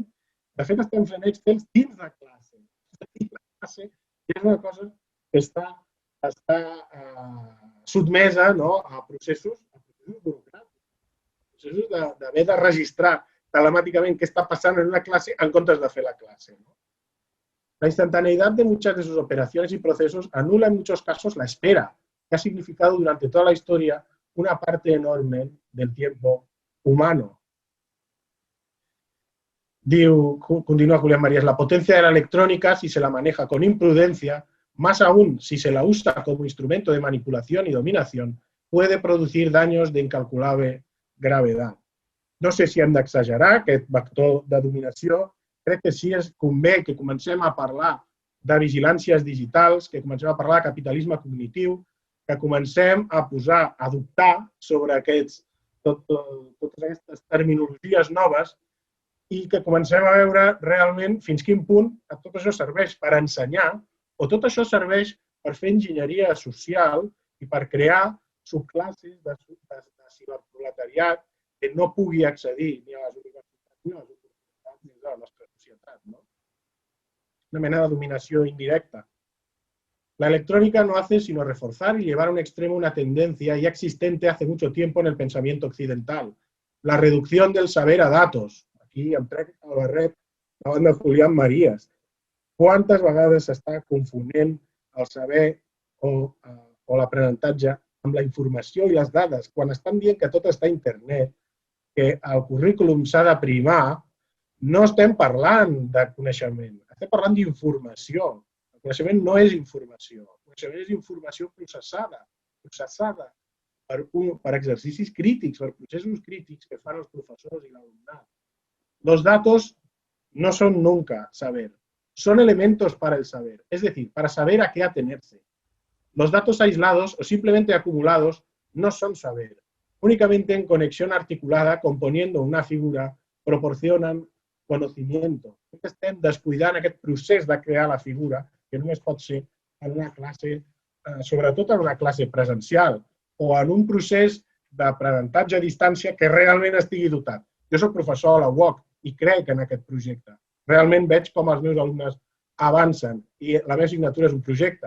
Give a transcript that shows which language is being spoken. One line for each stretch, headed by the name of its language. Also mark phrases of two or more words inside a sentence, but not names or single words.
Catalan: De fet, estem fent Excel dins de classe. La classe és una cosa que està sotmesa a processos burocràtics. Processos d'haver de registrar telemàticament què està passant en una classe en comptes de fer la clase.
Spanish: La instantaneidad de muchas de sus operaciones y procesos anula en muchos casos la espera, que ha significado durante toda la historia una parte enorme del tiempo humano. Continúa Julián Marías, la potencia de la electrónica, si se la maneja con imprudencia, más aún si se la usa como instrumento de manipulación y dominación, puede producir daños de incalculable gravedad.
Catalan: No sé si hem d'exagerar aquest vector de dominació. Crec que sí es convé que comencem a parlar de vigilàncies digitals, que comencem a parlar de capitalisme cognitiu, que comencem a posar, a dubtar sobre totes aquestes terminologies noves i que comencem a veure realment fins quin punt tot això serveix per ensenyar o tot això serveix per fer enginyeria social i per crear subclasses de ciberproletariat que no pugui accedir ni a les universitats ni a les oportunitats ni a la nostra societat. Una mena de dominació indirecta.
Spanish: La electrónica no hace sino reforzar y llevar a un extremo una tendencia ya existente hace mucho tiempo en el pensamiento occidental. La reducción del saber a datos.
Catalan: Aquí em trec el barret davant de Julián Marías. Quantes vegades s'està confonent el saber o l'aprenentatge amb la informació i les dades, quan estan dient que tot està a internet, que el currículum s'ha de primar, no estem parlant de coneixement, estem parlant d'informació. El coneixement no és informació, el coneixement és informació processada per exercicis crítics, per processos crítics que fan els professors i l'alumnat.
Spanish: Los datos no son nunca saber, son elementos para el saber, es decir, para saber a qué atenerse. Los datos aislados o simplemente acumulados no son saber. Únicamente en conexión articulada, componiendo una figura, proporcionan conocimiento.
Catalan: Estem descuidant aquest procés de crear la figura, que només pot ser en una classe, sobretot en una classe presencial, o en un procés d'aprenentatge a distància que realment estigui dotat. Jo soc professor a la UOC i crec en aquest projecte. Realment veig com els meus alumnes avancen i la meva assignatura és un projecte.